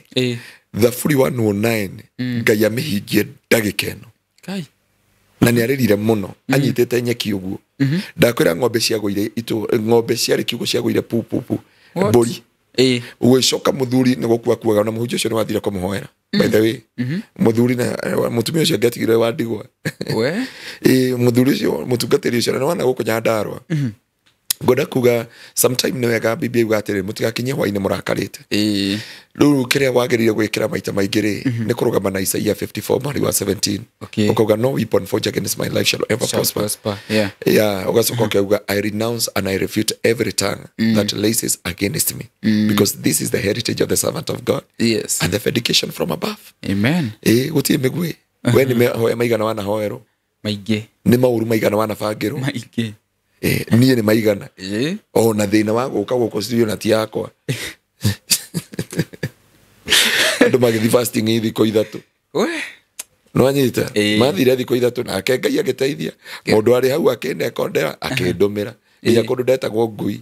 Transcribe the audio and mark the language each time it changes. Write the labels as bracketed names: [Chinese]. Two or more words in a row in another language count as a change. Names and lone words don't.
[Kikuyu] Thaburi 109 Ngai amĩhingie ndagĩka ĩno na nĩ arĩrire mũno anyitĩte nyeki ũguo ndakwĩra ng'ombe ciagũire ng'ombe ciarĩ kiugo ciagũire pu mbũri ũgĩcoka mũthuri nĩ gũkua kuaga na mũhunjia ũcio nĩ wathire kũmũhoera [English] by the way [Kikuyu] mũthuri na mũtumia ũcio ngatigire wa ndigwa mũthuri ũcio mũtungatĩri ũcio na wana gũkũ Nyandarua ngoda kuga [English] sometime [Kikuyu] nĩ wega bibi yuga atĩrĩ mũtigakinye hwainĩ mũrakarĩte rĩu kĩrĩa wagĩrĩire gwĩkĩra maita maingĩ rĩ nĩ kũrũgama na Isaiah 54 mari wa 17 ũkauga [English] no weapon forged against my life shall ever prosper [Kikuyu] ũgacoka ũkauga [English] I renounce and I refute every tongue that raises against me because this is the heritage of the servant of God and the vindication from above [Kikuyu] amen gũtirĩ mĩgwĩ we nĩ mehoya maigana wanahoerwo maingĩ nĩ maũru maigana wanabangĩrwo maingĩ niĩ nĩ maigana ona thĩna wa gũka studio na ti yakwa andũ magĩthi fasting thikũ ithatũ no anyita mathire thikũ ithatũ nake Ngai agĩteithia mũndũ arĩ hau akĩnekondera akĩndũmĩra nginya kũndũ ndetagwo ngui